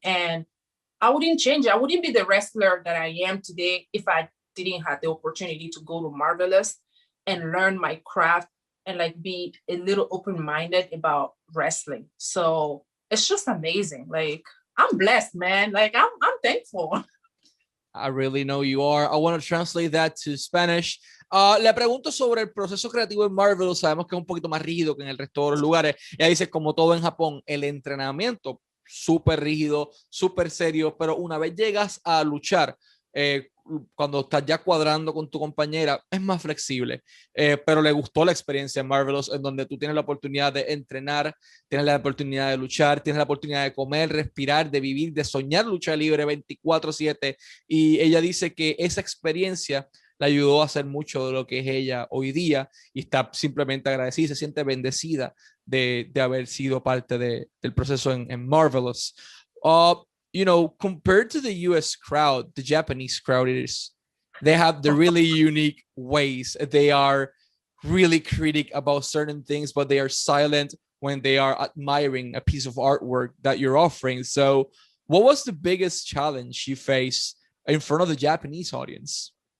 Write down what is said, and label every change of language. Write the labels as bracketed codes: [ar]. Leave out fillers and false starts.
[en] And I wouldn't change it. I wouldn't be the wrestler that I am today if I didn't have the opportunity to go to Marvelous and learn my craft and like be a little open-minded about wrestling. So it's just amazing. Like I'm blessed, man. Like I'm thankful. I really know you are. I want to translate that to Spanish. [es] Le pregunto sobre el proceso creativo en Marvel. Sabemos que es un poquito más rígido que en el resto de los lugares. Ella dice, como todo en Japón, el entrenamiento súper rígido, súper serio, pero una vez llegas a luchar, cuando estás ya cuadrando con tu compañera, es más flexible, pero le gustó la experiencia en Marvelous, en donde tú tienes la oportunidad de entrenar, tienes la oportunidad de luchar, tienes la oportunidad de comer, respirar, de vivir, de soñar lucha libre 24/7, y ella dice que esa experiencia le ayudó a hacer mucho de lo que es ella hoy día, y está simplemente agradecida, se siente bendecida de haber sido parte del proceso en Marvelous. [en] Compared to the US crowd, the Japanese crowd they have the really unique ways. They are really critic about certain things, but they are silent when they are admiring a piece of artwork that you're offering. So what was the biggest challenge you faced in front of the Japanese audience?